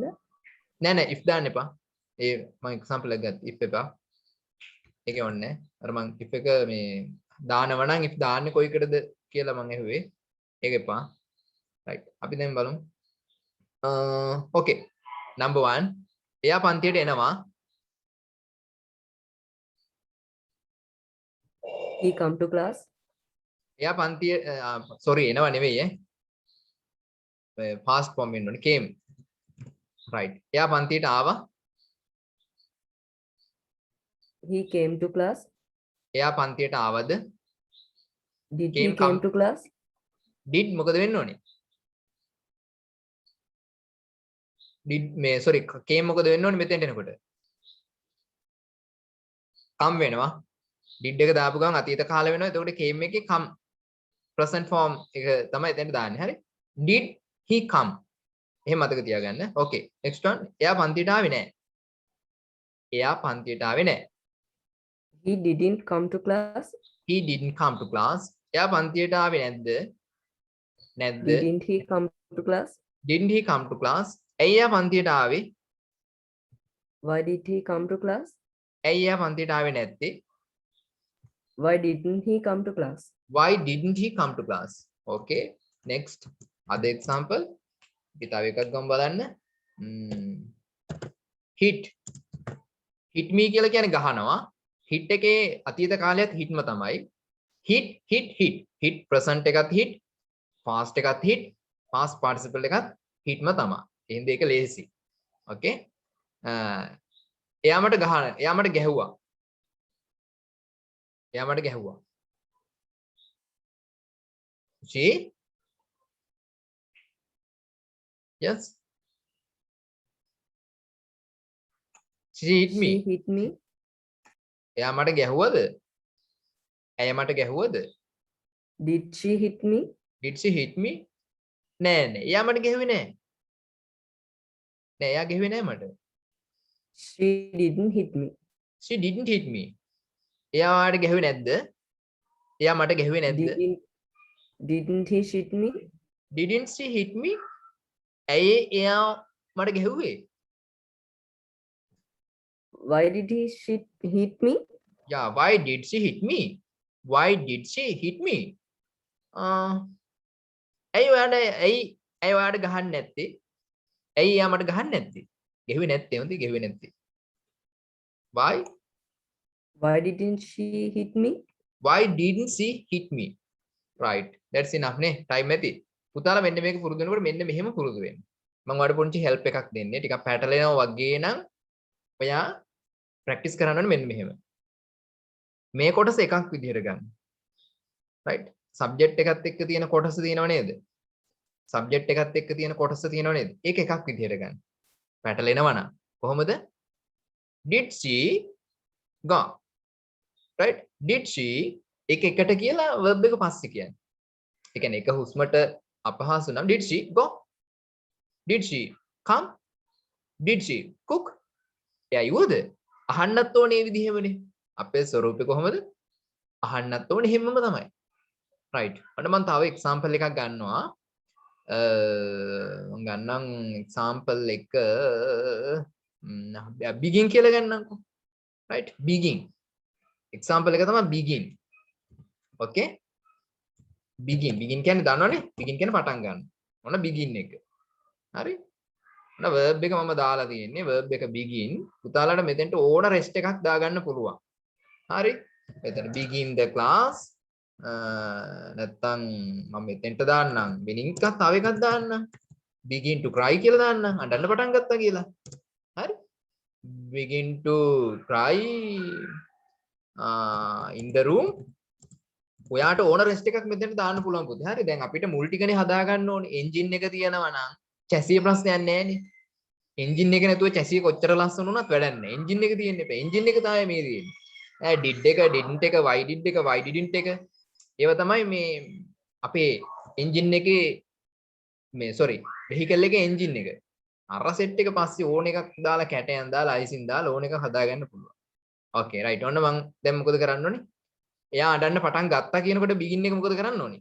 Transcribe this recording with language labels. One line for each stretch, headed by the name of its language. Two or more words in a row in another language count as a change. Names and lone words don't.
Sinhala: නෑ නෑ if දාන්න එපා. ඒ මම example එකක් ගත්තා if එපා. ඒකේ ඕනේ. අර මම if එක මේ දානවා නම් if දාන්නේ කොයිකටද කියලා මම ඇහුවේ. ඒක එපා. right. අපි දැන් බලමු. okay. number 1. එයා පන්තියට එනවා.
English: He come to class.
Sinhala: එයා පන්තිය sorry එනවා නෙවෙයි
English: past form
Sinhala: වෙන්න ඕනේ came. right. එයා පන්තියට ආවා.
English: He came to class.
Sinhala: එයා පන්තියට ආවද?
English: Did Came, he came come. to class?
Sinhala: did මොකද වෙන්න ඕනේ? did මේ sorry came මොකද වෙන්න ඕනේ මෙතෙන්ට එනකොට? come වෙනවා. did එක දාපු ගමන් අතීත කාල වෙනවා. එතකොට came එකේ come present form එක තමයි එතෙන්ට දාන්නේ. හරි?
English: did he come?
Sinhala: එහෙම මතක තියාගන්න. okay.
English: next one.
Sinhala: එයා පන්තියට ආවේ නැහැ. එයා පන්තියට ආවේ නැහැ.
English: He didn't come to class. he didn't come to class.
Sinhala: එයා පන්තියට ආවේ නැද්ද? නැද්ද?
English: Didn't he come to class? didn't he come to class?
Sinhala: ඇයි එයා පන්තියට ආවේ?
English: Why did he come to class?
Sinhala: ඇයි එයා පන්තියට ආවේ නැත්තේ?
English: Why didn't he come to class? why didn't he come to class? okay. next. other example.
Sinhala: අපි තව එකක් ගමු බලන්න. hit.
English: hit me
Sinhala: කියලා කියන්නේ ගහනවා. hit එකේ අතීත කාලයත් hitම තමයි.
English: hit hit hit. hit present එකත් hit. past එකත් hit. past participle එකත් hitම තමයි.
Sinhala: එහෙනම් ඒක ලේසි. okay. එයා මට ගැහුවා. එයා මට ගැහුවා.
English: she yes she hit me. She hit me.
Sinhala: එයා මට ගැහුවද? ඇය මට ගැහුවද?
English: Did she hit me? Did she hit me?
Sinhala: නෑ නෑ. එයා මට ගැහුවේ නෑ. නෑ එයා ගැහුවේ නෑ මට.
English: She didn't hit me. She didn't hit me.
Sinhala: එයා මාට ගැහුවේ නැද්ද? එයා මට ගැහුවේ නැද්ද?
English: Didn't he hit me? Didn't she hit me?
Sinhala: ඇයි එයා මට ගැහුවේ?
English: Why did he hit me? Yeah, why did she hit me? Why did she hit me?
Sinhala: ඇයි ඔයාට ගහන්න නැත්තේ? ඇයි එයා මට ගහන්න නැත්තේ? ගැහුවේ නැත්තේ හොඳයි ගැහුවේ නැත්තේ.
English: Why? Why didn't she hit me? Why didn't she hit me? Right. That's enough නේ. time ඇති.
Sinhala: පුතාලා මෙන්න මේක පුරුදු වෙනකොට මෙන්න මෙහෙම පුරුදු වෙන්න. මම ඔයාලට පොඩි help එකක් දෙන්නේ. ටිකක් පැටලෙනවා වගේ නම් ඔයා practice කරන්න ඕනේ මෙන්න මෙහෙම. මේ කොටස එකක් විදිහට ගන්න. right? subject එකත් එක්ක තියෙන කොටස තියෙනව නේද? subject එකත් එක්ක තියෙන කොටස තියෙනව නේද? ඒක එකක් විදිහට ගන්න. පැටලෙනවා නම් කොහොමද?
English: Did she go? Right? Did she
Sinhala: එක එකට කියලා verb එක පස්සේ කියන්නේ. ඒ කියන්නේ එක හුස්මට අපහසු නම්
English: did she go? Did she come? Did she cook?
Sinhala: එයා යුවද? අහන්නත් ඕනේ මේ විදිහමනේ. අපේ ස්වරූපේ කොහොමද? අහන්නත් ඕනේ හැමම තමයි. right. අන්න මම තව example එකක් ගන්නවා. මම ගන්නම් example එක begin කියලා ගන්නම්කෝ. right? begin. example එක තමයි begin. okay? begin කියන්නේ දන්නවනේ? begin කියන්නේ පටන් ගන්න. මොන begin එක. හරි? ඔන්න verb එක මම දාලා තියෙන්නේ. verb එක begin. පුතාලාට මෙතෙන්ට ඕන rest එකක් දාගන්න පුළුවන්. හරි?
English: මෙතන begin the class.
Sinhala: නැත්තම් මම මෙතෙන්ට දාන්නම්. meaning එකක් තව එකක් දාන්නම්.
English: begin to cry
Sinhala: කියලා දාන්නම්. අඬන්න පටන් ගත්තා කියලා. හරි?
English: begin to cry in the room.
Sinhala: ඔයාට ඕන රෙස්ට් එකක් මෙතෙන්ට දාන්න පුළුවන් පුතේ. හරි දැන් අපිට මුල් ටිකනේ හදා ගන්න ඕනේ. එන්ජින් එක තියෙනවා නම් චැසිය ප්‍රශ්නයක් නැහැ නේ. එන්ජින් එක නැතුව චැසිය කොච්චර ලස්සන වුණත් වැඩක් නැහැ. එන්ජින් එක තියෙන්න එපා. එන්ජින් එක තමයි මේ තියෙන්නේ. did එක didn't එක
English: why did
Sinhala: එක
English: why didn't
Sinhala: එක ඒව තමයි මේ අපේ එන්ජින් එකේ මේ vehicle එකේ එන්ජින් එක. අර සෙට් එක පස්සේ ඕන එකක් දාලා කැටයන් දාලා අයිසින් දාලා ඕන එකක් හදාගන්න පුළුවන්.
English: okay right.
Sinhala: ඔන්න මම දැන් මොකද කරන්න ඕනේ? එයා අඬන්න පටන් ගත්තා කියනකොට begin එක මොකද කරන්න ඕනේ?